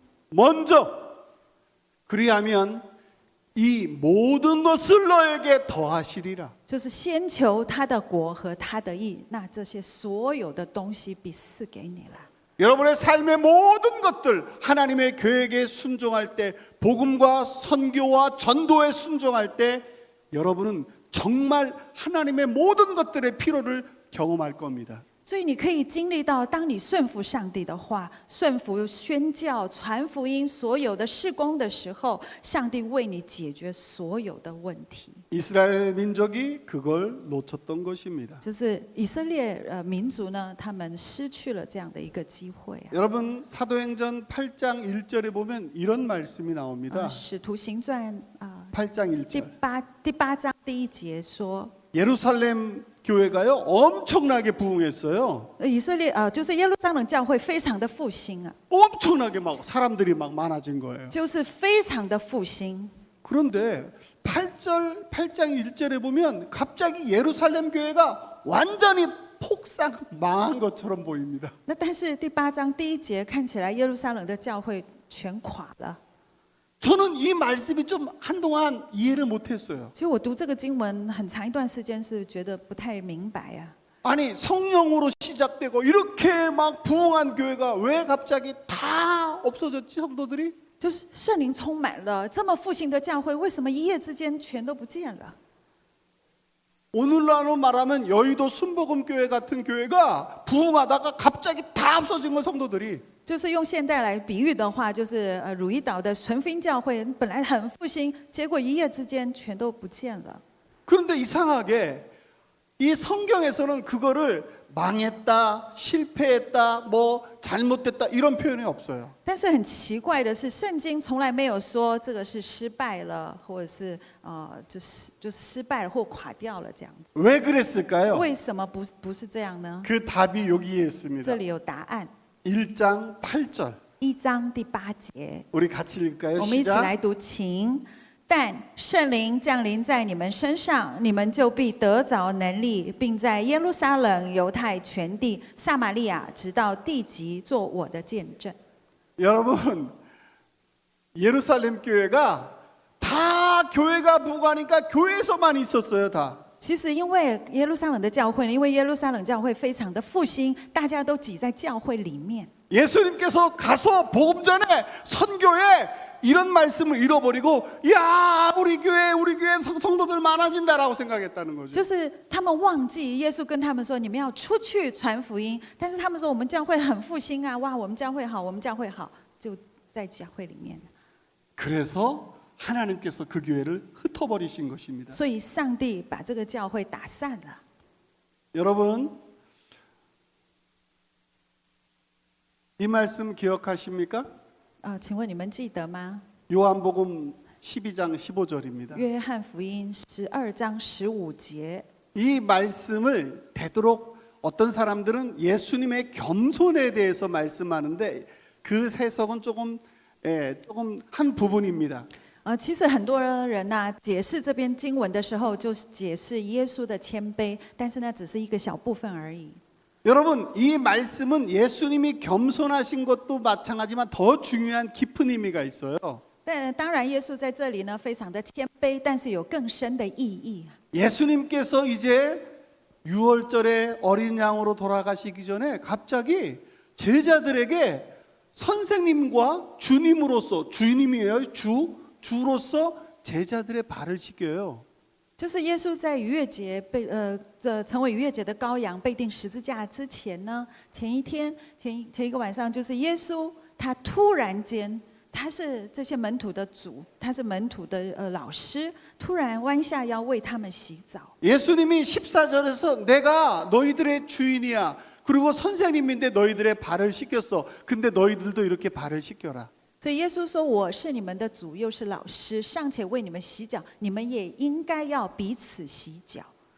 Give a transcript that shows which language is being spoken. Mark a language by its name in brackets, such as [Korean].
[Korean] 먼저 그리하면 이 모든 것을 너에게 더하시리라. [Chinese] 就是先求他的国和他的义，那这些所有的东西必赐给你了。 [Korean] 여러분의 삶의 모든 것들 하나님의 계획에 순종할 때, 복음과 선교와 전도에 순종할 때 여러분은 정말 하나님의 모든 것들의 필요를 경험할 겁니다. [Chinese] 所以你可以经历到，当你顺服上帝的话，顺服宣教、传福音所有的事工的时候，上帝为你解决所有的问题。 [Korean] 이스라엘 민족이 그걸 놓쳤던 것입니다. [Chinese] 就是以色列民族呢，他们失去了这样的一个机会啊。 [Korean] 여러분, 사도행전 8장 1절에 보면 이런 말씀이 나옵니다. [Chinese] 使徒行传 [Korean] 8장 1절. [Chinese] 第八章第1节说， [Korean] 예루살렘 교회가요 엄청나게 부흥했어요. [Chinese] 以色列就是耶路撒冷教会非常的复兴啊， [Korean] 엄청나게 막 사람들이 막 많아진 거예요. [Chinese] 就是非常的复兴。 [Korean] 그런데 8장 1절에 보면 갑자기 예루살렘 교회가 완전히 폭삭 망한 것처럼 보입니다. [Chinese] 那但是第8章第1节看起来耶路撒冷的教会全垮了。 [Korean] 저는 이 말씀이 좀 한동안 이해를 못했어요. [Chinese] 其实我读这个经文很长一段时间是觉得不太明白啊。 [Korean] 아니 성령으로 시작되고 이렇게 막 부흥한 교회가 왜 갑자기 다 없어졌지 성도들이? [Chinese] 就是圣灵充满了这么复兴的教会，为什么一夜之间全都不见了？ [Korean] 오늘날로 말하면 여의도 순복음교회 같은 교회가 부흥하다가 갑자기 다 없어진 거 성도들이. [Chinese] 就是用现代来比喻的话，就是汝矣岛的纯福音教会本来很复兴，结果一夜之间全都不见了。 [Korean] 그런데 이상하게 이 성경에서는 그거를 망했다, 실패했다, 뭐 잘못됐다 이런 표현이 없어요. [Chinese] 但是很奇怪的是，圣经从来没有说这个是失败了，或者是就是失败了或垮掉了这样子。 [Korean] 왜 그랬을까요? [Chinese] 为什么不是这样呢？ [Korean] 그 답이 여기에 있습니다. [Chinese] 这里有答案。 [Korean] 1장 8절. [Chinese] 1章第8节， [Korean] 우리 같이 읽을까요? [Chinese] 我们一起 [Korean] 시작. [Chinese] 来读，请。但圣灵降临在你们身上，你们就必得着能力，并在耶路撒冷、犹太全地、撒玛利亚，直到地极，做我的见证。 [Korean] 여러분, 예루살렘 교회가 다 교회가 부흥하니까 교회에서만 있었어요, 다. [Chinese] 其实，因为耶路撒冷的教会，因为耶路撒冷教会非常的复兴，大家都挤在教会里面。 [Korean] 예수님께서 가서 복음 전에 선교에 이런 말씀을 잃어버리고 야 우리 교회 성도들 많아진다라고 생각했다는 거죠. [Chinese] 就是他们忘记耶稣跟他们说，你们要出去传福音。但是他们说我们教会很复兴啊，哇，我们教会好，我们教会好，就在教会里面。 [Korean] 그래서 하나님께서 그 교회를 흩어버리신 것입니다. [Chinese] 所以上帝把这个教会打散了。 [Korean] 여러분 이 말씀 기억하십니까? [Chinese] 请问你们记得吗？ [Korean] 요한복음 12장 15절입니다. [Chinese] 约翰福音12章15节。 [Korean] 이 말씀을 되도록 어떤 사람들은 예수님의 겸손에 대해서 말씀하는데 그 해석은 조금 한 부분입니다. [Chinese] 其实很多人呢、解释这篇经文的时候，就是解释耶稣的谦卑，但是那只是一个小部分而已。 [Korean] 여러분 이 말씀은 예수님이 겸손하신 것도 마찬가지지만 더 중요한 깊은 의미가 있어요. [Chinese] 但当然，耶稣在这里呢，非常的谦卑，但是有更深的意义。 [Korean] 예수님께서 이제 유월절에 어린 양으로 돌아가시기 전에 갑자기 제자들에게 선생님과 주님으로서 주님이에요. 주로서 제자들의 발을 씻겨요. [Chinese] 就是耶稣在逾越节成为逾越节的羔羊被钉十字架之前呢，前一个晚上，就是耶稣他突然间，他是这些门徒的主，他是门徒的老师，突然弯下腰为他们洗澡。 [Korean] 예수님이 14절에서 내가 너희들의 주인이야. 그리고 선생님인데 너희들의 발을 씻겼어. 근데 너희들도 이렇게 발을 씻겨라. [Chinese] 所以耶稣说：“我是你们的主，又是老师，尚且为你们洗脚，你们也应该要彼此洗脚。”